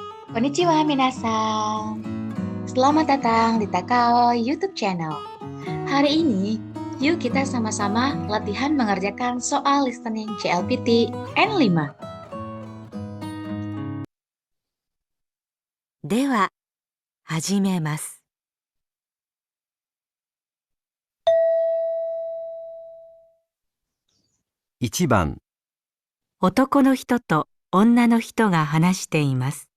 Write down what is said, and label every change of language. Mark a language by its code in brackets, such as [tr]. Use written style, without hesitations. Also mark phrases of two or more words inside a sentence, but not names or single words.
[ja] こんにちは皆さん. [id] Selamat datang di Takao YouTube channel. Hari ini, yuk kita sama-sama latihan mengerjakan soal listening CLPT N5. [ja] では、始めます。 1番、男の人と女の人が話しています。